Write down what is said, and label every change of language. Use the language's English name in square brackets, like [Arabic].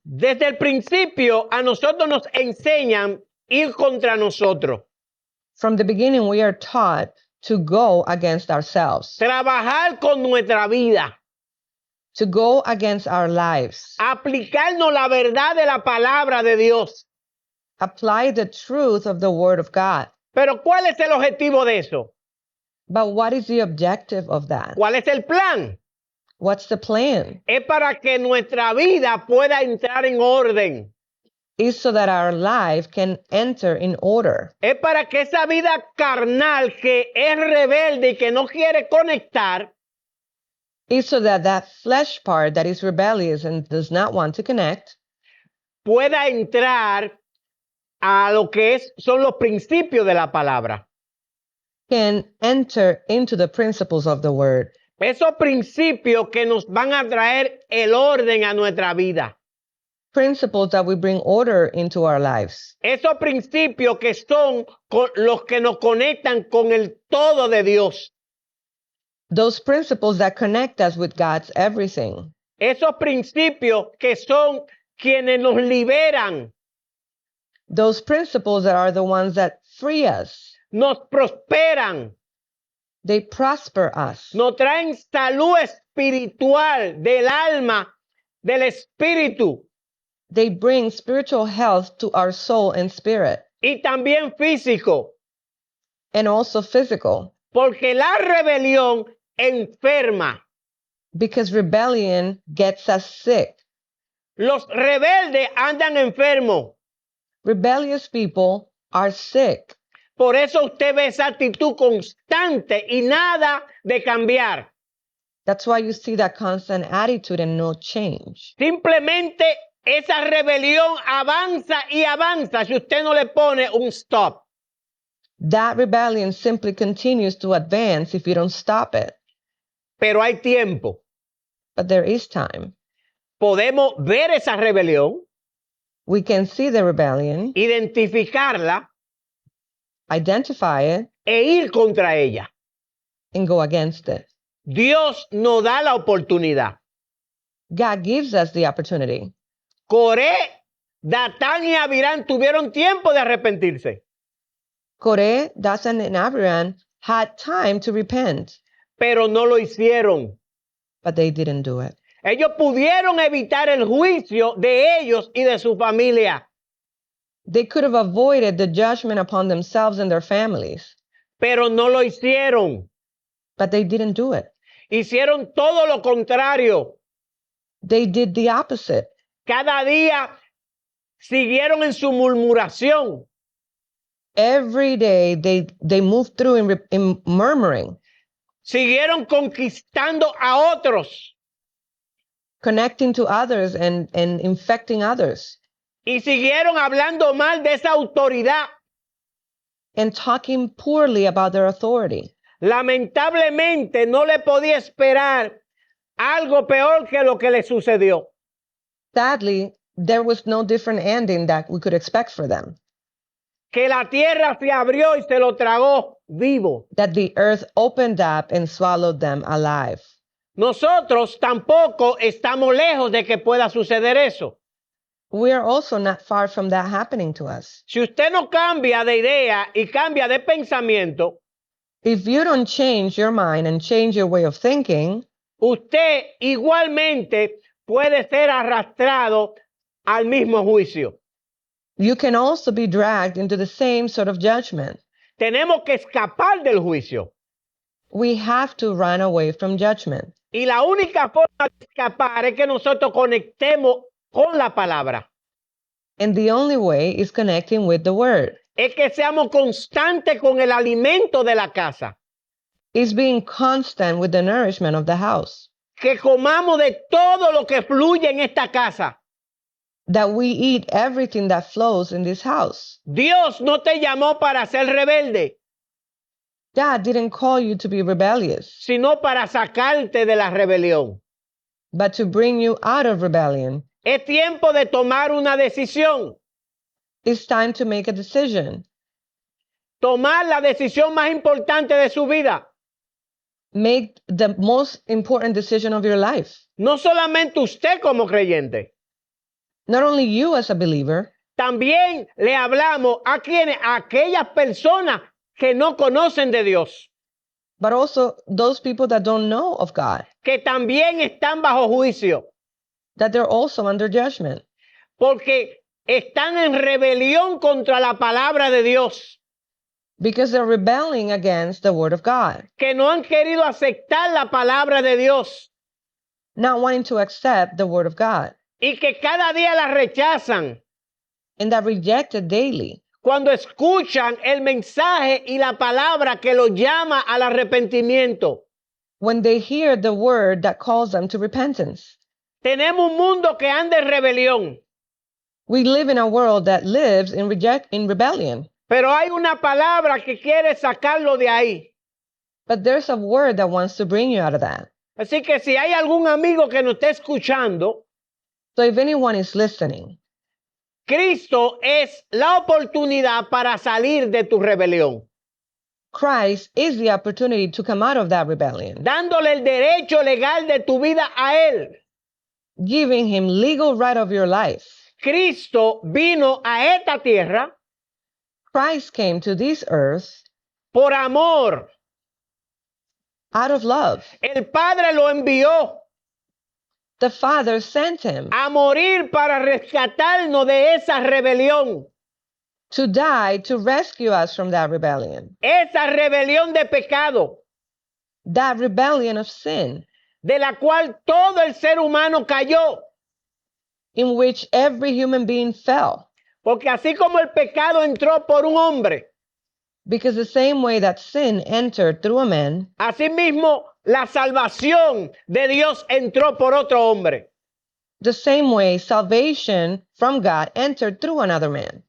[Spanish] Desde el principio a nosotros nos enseñan ir contra nosotros. [English] From the beginning, we are taught to go against ourselves, [Spanish] Trabajar con nuestra vida. [English] to go against our lives, [Spanish] Aplicarnos la verdad de la palabra de Dios. [English] apply the truth of the Word of God. [Spanish] Pero ¿cuál es el objetivo de eso? [English] But what is the objective of that? [Spanish] ¿Cuál es el plan? [English] What's the plan? [Spanish] Es para que nuestra vida pueda entrar en orden. [English] Is so that our life can enter in order. [Spanish] Es para que esa vida carnal que es rebelde y que no quiere conectar, [English] Is so that that flesh part that is rebellious and does not want to connect [Spanish] pueda entrar a lo que son los principios de la palabra. [English] can enter into the principles of the Word. [Spanish] Esos principios que nos van a traer el orden a nuestra vida. [English] principles that we bring order into our lives. [Spanish] Esos principios que son los que nos conectan con el todo de Dios. [English] Those principles that connect us with God's everything. [Spanish] Esos principios que son quienes nos liberan, [English] Those principles that are the ones that free us. [Spanish] nos prosperan, [English] They prosper us. [Spanish] nos traen salud espiritual del alma, del espíritu [English] They bring spiritual health to our soul and spirit, [Spanish] y también físico, [English] and also physical, [Spanish] porque la rebelión enferma. [English] because rebellion gets us sick. [Spanish] Los rebeldes andan enfermos. [English] Rebellious people are sick. [Spanish] Por eso usted ve esa actitud constante y nada de cambiar. [English] That's why you see that constant attitude and no change. [Spanish] Simplemente esa rebelión avanza y avanza si usted no le pone un stop. [English] That rebellion simply continues to advance if you don't stop it. [Spanish] Pero hay tiempo. [English] But there is time. [Spanish] Podemos ver esa rebelión, [English] We can see the rebellion, [Spanish] identificarla [English] identify it, [Spanish] e ir contra ella. [English] and go against it. [Spanish] Dios nos da la oportunidad. [English] God gives us the opportunity. [Spanish] Coré, Datán y Abirán tuvieron tiempo de arrepentirse, [English] Koreh, Dathan, and Abiram had time to repent, [Spanish] pero no lo hicieron. [English] but they didn't do it. [Spanish] Ellos pudieron evitar el juicio de ellos y de su familia, [English] They could have avoided the judgment upon themselves and their families, [Spanish] pero no lo hicieron. [English] but they didn't do it. [Spanish] Hicieron todo lo contrario. [English] They did the opposite. [Spanish] Cada día siguieron en su murmuración. [English] Every day they moved through in murmuring, [Spanish] Siguieron conquistando a otros [English] connecting to others and infecting others, [Spanish] y siguieron hablando mal de esa autoridad. [English] and talking poorly about their authority. [Spanish] Lamentablemente no le podía esperar algo peor que lo que le sucedió. [English] Sadly, there was no different ending that we could expect for them. [Spanish] Que la tierra se abrió y se lo tragó vivo. [English] That the earth opened up and swallowed them alive. [Spanish] Nosotros tampoco estamos lejos de que pueda suceder eso. [English] We are also not far from that happening to us. [Spanish] Si usted no cambia de idea y cambia de pensamiento, [English] If you don't change your mind and change your way of thinking, [Spanish] usted igualmente puede ser arrastrado al mismo juicio. [English] you can also be dragged into the same sort of judgment. [Spanish] Tenemos que escapar del juicio. [English] We have to run away from judgment. [Spanish] Y la única forma de escapar es que nosotros conectemos con la palabra. [English] And the only way is connecting with the word. [Spanish] Es que seamos constantes con el alimento de la casa. [English] Is being constant with the nourishment of the house. [Spanish] Que comamos de todo lo que fluye en esta casa. [English] That we eat everything that flows in this house. [Spanish] Dios no te llamó para ser rebelde, [English] God didn't call you to be rebellious, [Spanish] sino para sacarte de la rebelión. [English] but to bring you out of rebellion. [Spanish] Es tiempo de tomar una decisión. [English] It's time to make a decision. [Spanish] Tomar la decisión más importante de su vida. [English] Make the most important decision of your life. [Spanish] No solamente usted como creyente. [English] Not only you as a believer, [Spanish] También le hablamos a quienes, a aquellas personas que no conocen de Dios, [English] but also those people that don't know of God, [Spanish] que también están bajo juicio, [English] that they're also under judgment [Spanish] porque están en rebelión contra la palabra de Dios, [English] because they're rebelling against the word of God, [Spanish] que no han querido aceptar la palabra de Dios [English] not wanting to accept the word of God, [Spanish] y que cada día la rechazan [English] and that reject it daily [Spanish] cuando escuchan el mensaje y la palabra que los llama al arrepentimiento. [English] when they hear the word that calls them to repentance. [Spanish] Tenemos un mundo que anda en rebelión, [English] We live in a world that lives in rebellion, [Spanish] pero hay una palabra que quiere sacarlo de ahí. [English] but there's a word that wants to bring you out of that. [Spanish] Así que si hay algún amigo que nos esté escuchando [English] So if anyone is listening, [Spanish] Cristo es la oportunidad para salir de tu rebelión, [English] Christ is the opportunity to come out of that rebellion, [Spanish] dándole el derecho legal de tu vida a Él. [English] giving him legal right of your life. [Spanish] Cristo vino a esta tierra [English] Christ came to this earth [Spanish] por amor. [English] out of love. [Spanish] El Padre lo envió [English] The Father sent him [Spanish] a morir para rescatarnos de esa rebelión, [English] to die to rescue us from that rebellion, [Spanish] esa rebelión de pecado, [English] that rebellion of sin [Spanish] de la cual todo el ser humano cayó. [English] in which every human being fell. [Spanish] Porque así como el pecado entró por un hombre, [English] Because the same way that sin entered through a man, [Spanish] asimismo la salvación de Dios entró por otro hombre. [English] the same way salvation from God entered through another man.